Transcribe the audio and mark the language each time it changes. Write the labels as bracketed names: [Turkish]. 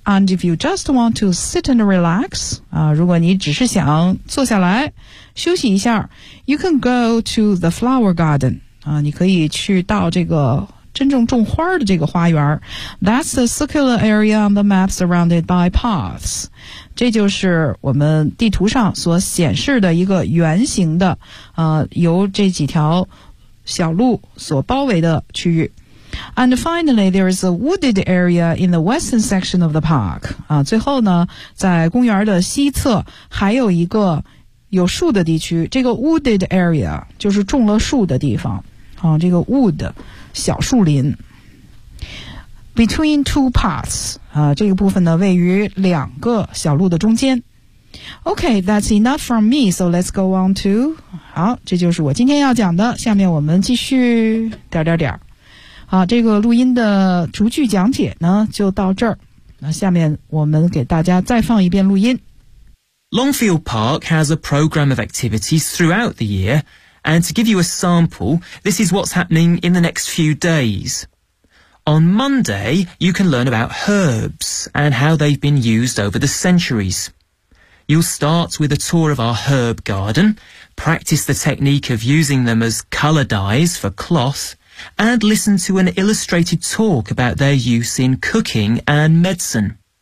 [English] And if you just want to sit and relax [Chinese] 啊，如果你只是想坐下来休息一下， [English] You can go to the flower garden [Chinese] 啊，你可以去到这个真正种花的这个花园。 [English] That's the circular area on the map surrounded by paths. [Chinese] 这就是我们地图上所显示的一个圆形的由这几条小路所包围的区域。 [English] And finally, there is a wooded area in the western section of the park. [Chinese] 最后呢，在公园的西侧还有一个有树的地区，这个 wooded area 就是种了树的地方。这个 wood 小树林。 [English] Between two paths, [Chinese] 这个部分呢位于两个小路的中间。 [English] Okay, that's enough from me, so let's go on to, [Chinese] 好，这就是我今天要讲的，下面我们继续点点点。好，这个录音的逐句讲解呢就到这儿。那下面我们给大家再放一遍录音。 [English] Longfield Park has a program of activities throughout the year, and to give you a sample, this is what's happening in the next few days. On Monday, you can learn about herbs and how they've been used over the centuries. You'll start with a tour of our herb garden, practice the technique of using them as colour dyes for cloth, and listen to an illustrated talk about their use in cooking and medicine.